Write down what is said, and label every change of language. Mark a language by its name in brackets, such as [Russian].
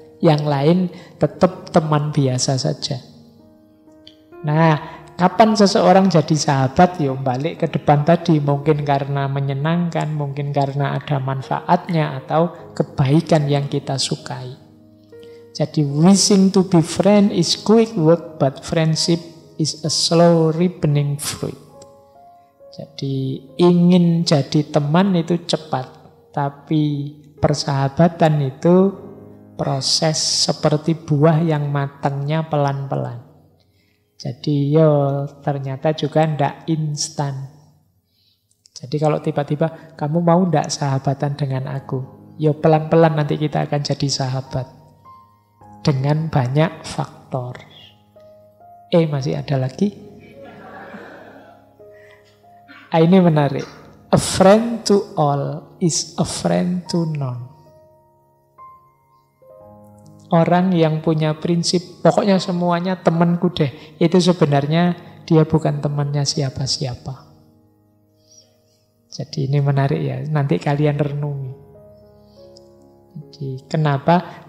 [Indonesian] Yang lain tetap teman biasa saja. Nah, kapan seseorang jadi sahabat? Yo balik ke depan tadi, mungkin karena menyenangkan, mungkin karena ada manfaatnya atau kebaikan yang kita sukai. [English] Jadi wishing to be friend is quick work, but friendship is a slow ripening fruit. [Indonesian] Jadi ingin jadi teman itu cepat, tapi persahabatan itu proses seperti buah yang matangnya pelan-pelan. Jadi ternyata juga ndak instan. Jadi kalau tiba-tiba kamu mau ndak sahabatan dengan aku? Pelan-pelan nanti kita akan jadi sahabat. Dengan banyak faktor. Masih ada lagi? Ini menarik. [English] A friend to all is a friend to none. [Indonesian] Orang yang punya prinsip, pokoknya semuanya temanku deh, itu sebenarnya dia bukan temannya siapa-siapa. Jadi ini menarik ya, nanti kalian renungi. Jadi kenapa?